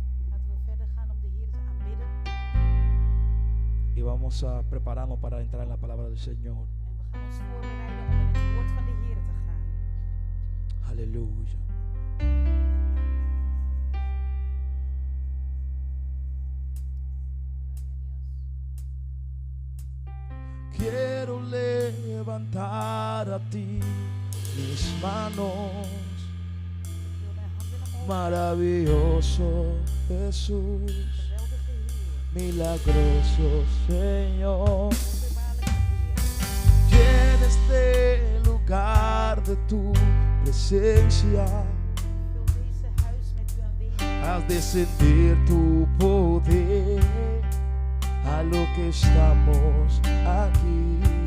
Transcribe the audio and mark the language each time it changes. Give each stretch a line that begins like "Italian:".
Dutch: Laten we verder gaan om de Heer te aanbidden.
Spanish: y vamos a prepararnos para entrar en la palabra del Señor.
Dutch: En we gaan ons voorbereiden om in het woord van de Heer te gaan.
Spanish: Aleluya. Quiero levantar a ti mis manos.
Dutch: Ik wil mijn handen naar omhoog.
Spanish: Maravilloso Jesús,
Dutch: Geweldige Heer.
Spanish: milagroso Señor.
Dutch: Wonderbaarlijke Heer.
Spanish: Llena este lugar de tu presencia.
Dutch: Vul deze huis met uw aanwezigheid.
Spanish: Haz descender tu poder a lo que estamos aquí.